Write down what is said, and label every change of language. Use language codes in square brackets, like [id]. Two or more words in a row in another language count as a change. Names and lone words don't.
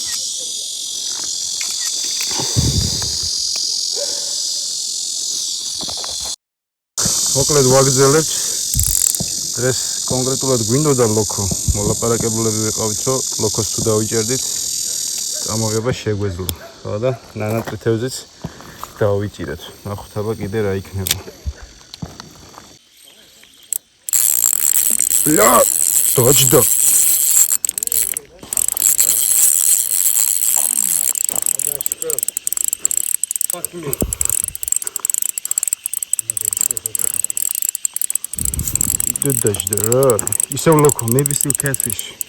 [ka] მოკლედ ვაგრძელებთ. დღეს კონკრეტულად გვინდოდა ლოქო. მოლაპარაკებულები ვიყავით, რომ ლოქოს თუ დავიჭერდით, წამოღება შეგვეძლო. ხო და ნანა წითელზეც დავიჭირეთ. ნახოთ აბა კიდე რა იქნება. [ru] Бля, точно. [en] It's so local, maybe still catfish.